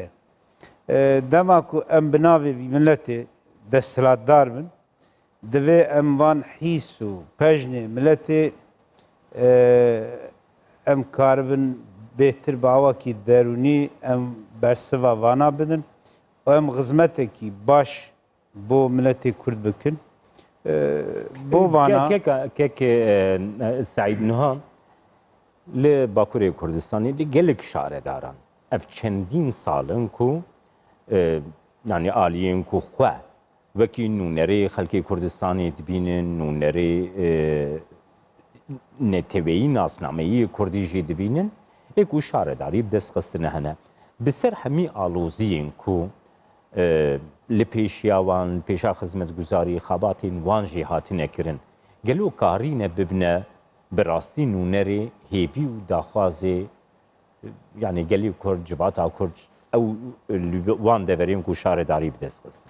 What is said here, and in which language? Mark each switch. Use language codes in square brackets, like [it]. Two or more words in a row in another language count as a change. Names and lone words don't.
[ku] Dema ku em bi navê vî milletê desthilatdar bin, divê em van hîs û pejnê milletê em karibin bêhtir bi awakî derûnî em bersiva vana bidin û em xizmetekî baş bo milletê Kurd bikin. Bo vana کێک سعید نها لە باکوورê Kurdistanê de gelek şaredaran ev çendîn salin ku yani aliyên ku xwe wekî nûnerê xelkê Kurdistanê dibînin nûnerê neteweyî nasnameyî Kurdî jî dibînin ê ku şaredarî bi dest xistine hene bi ser hemî aloziyên ku li pêşiya wan pêşa xizmetguzarî xebatên wan jî hatine kirin gelo karîne bibine bi rastî nûnerê hêvî û daxwazê yani gelî Kurd civata Kurd ew wan deverên ku şaredarî bi dest xistin.